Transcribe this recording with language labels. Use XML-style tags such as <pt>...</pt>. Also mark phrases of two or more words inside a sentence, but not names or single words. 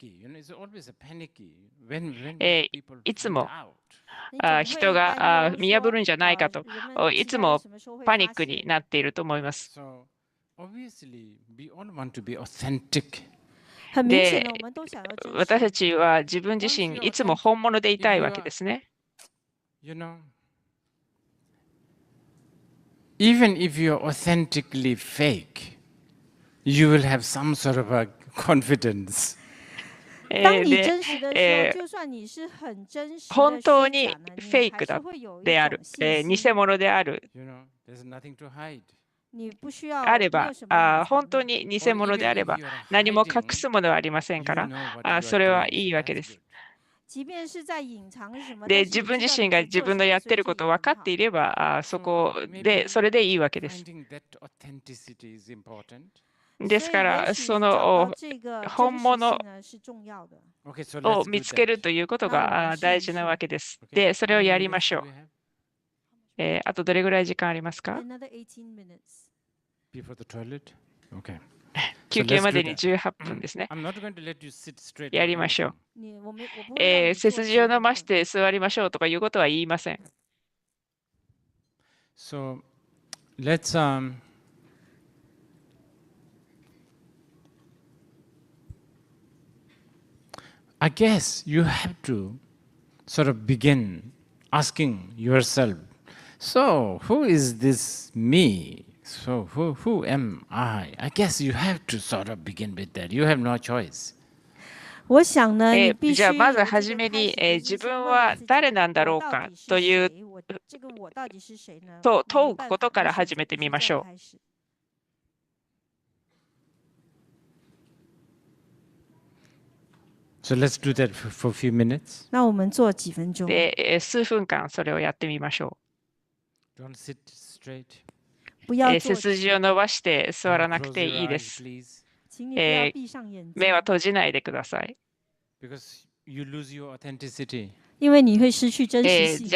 <ja>いつも人が見破るんじゃないかと、いつもパニックになっていると思います。</ja> <en>Obviously, we all want to be authentic.</en> <ja>で、私たちは自分自身いつも本物でいたいわけですね。</ja> <en>Even if you're authentically fake, you will have some sort of a confidence.</en> <zh>当你</zh> <ja>で、</ja> <zh>真实的时候，就算你是很真实的</zh> <ja>本当に</ja> <zh>虚假呢，</zh> <ja>フェ</ja> <zh>你还</zh> <ja>イクだ</ja> <zh>是会有一</zh> <ja>である、</ja> <zh>种信</zh> <ja>偽</ja> <zh>心。</zh> <ja>物である</ja> <en>there's nothing to hide.</en> <zh>你不需要</zh> <ja>あれば、</ja> <zh>没有什么隐</zh> <ja>本</ja> <zh>藏的。当</zh> <ja>に偽</ja> <en>Or</en> <ja>物で</ja> <en>even</en> <ja>あれ</ja> <en>if</en> <ja>ば、</ja> <en>you are</en> <ja>何も隠</ja> <en>hiding,</en> <ja>すものはありません</ja> <en>you</en> <ja>から、</ja> <en>know what you are</en> <ja>それは</ja> <en>doing,</en> <ja>い</ja> <en>so</en> <ja>いわけ</ja> <en>that's</en> <ja>です。</ja> <en>good.</en> <zh>即便是在隐藏什么，</zh> <ja>で、</ja> <zh>但是</zh> <ja>自分</ja> <zh>你知道你</zh> <ja>自身が自</ja> <zh>在做什么，</zh> <ja>分のやって</ja> <zh>所以这</zh> <ja>ることを分か</ja> <zh>也很好。</zh> <ja>っていれば、そ</ja> <en>So</en> <ja>こ</ja> <en>maybe</en> <ja>で、それでいいわけです。</ja> <en>finding that authenticity is important.</en> <ja>ですか</ja> <zh>所以也</zh> <ja>ら、</ja> <zh>许</zh> <ja>そ</ja> <zh>找到</zh> <ja>の</ja> <zh>这个真实</zh> <ja>本物</ja> <zh>性呢是重要的。</zh> <en>Okay, so</en> <ja>を</ja> <en>let's</en> <ja>見</ja> <en>do</en> <ja>つけ</ja> <en>that.</en> <ja>るということ</ja> <zh>那我</zh> <ja>が</ja> <zh>们试一</zh> <ja>大事なわ</ja> <zh>试。</zh> <ja>けです。</ja> <en>Okay.</en> <ja>で、それ</ja> <en>How</en> <ja>を</ja> <en>many</en> <ja>やりま</ja> <en>minutes</en> <ja>しょ</ja> <en>do</en> <ja>う</ja> <en>we。have?</en> <ja>あとどれぐらい時間ありますか？</ja> <en>Another 18 minutes. Before the toilet? Okay.</en> <ja>休</ja> <en>So</en> <ja>憩</ja> <en>let's</en> <ja>ま</ja> <en>do</en> <ja>でに</ja> <en>that.</en> <ja>18分ですね。</ja> <en>I'm not going to let you sit straight</en> <ja>や</ja> <en>or</en> <ja>りましょ</ja> <en>anything.</en> <zh>我不会让你</zh> <ja>背</ja> <zh>坐</zh> <ja>筋を伸ばし</ja> <zh>直等。</zh> <ja>て座りましょうとかいうことは言いません。</ja> <en>So let's I guess you have to sort of begin asking yourself, so who is this me? So who am I? I guess you have to sort of begin with that. You have no choice.</en> <zh>我想呢，你必须</zh> <ja>じゃあまず</ja> <zh>有</zh> <ja>はじめに、</ja> <zh>这个开始，就是</zh> <ja>自</ja> <zh>先</zh> <ja>分は</ja> <zh>问问自己，</zh> <ja>誰なんだ</ja> <zh>我</zh> <ja>ろうか</ja> <zh>到底是</zh> <ja>という</ja> <zh>谁？我到底是谁呢？</zh> <ja>と</ja> <zh>你没</zh> <ja>問うこと</ja> <zh>办法，</zh> <ja>から始</ja> <zh>你选择不是</zh> <ja>めてみましょう。</ja> <zh>这样开始。</zh> <en>So let's do that for a few minutes.</en> <zh>那我们做几分钟，</zh> <ja>で、数分間それをやってみましょ</ja> <en>Don't sit straight.</en> <zh>不要</zh> <ja>う。背</ja> <zh>坐直，</zh> <ja>筋を伸ばして座ら</ja> <en>Don't</en> <ja>なく</ja> <en>close</en> <ja>て</ja> <en>your</en> <ja>いいで</ja> <en>eyes,</en> <ja>す。</ja> <en>please,</en> <zh>请你不要闭上眼睛</zh> <ja>目は，閉じないでください。</ja> <en>because you lose your authenticity.</en> <zh>因为你会失去真实性。</zh>